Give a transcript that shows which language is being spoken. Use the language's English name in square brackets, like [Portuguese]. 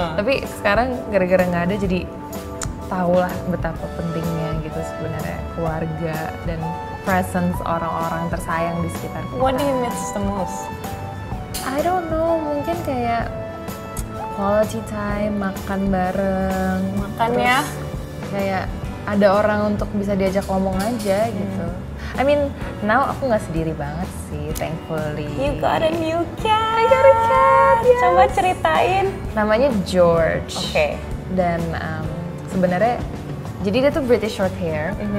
[Indonesian] Tapi sekarang gara-gara nggak ada jadi tahulah betapa pentingnya gitu sebenarnya keluarga dan presence orang-orang tersayang di sekitar kita. [English] What do you miss the most? I don't know, [Indonesian] mungkin kayak quality time, makan bareng. Makan ya? Kayak ada orang untuk bisa diajak ngomong aja gitu. [English] I mean, now [Indonesian] aku nggak sendiri banget sih, thankfully. [English] You got a new cat. I got a cat. Yes. [Indonesian] Coba ceritain. Namanya George. Oke. Dan sebenarnya, jadi dia tuh British short hair.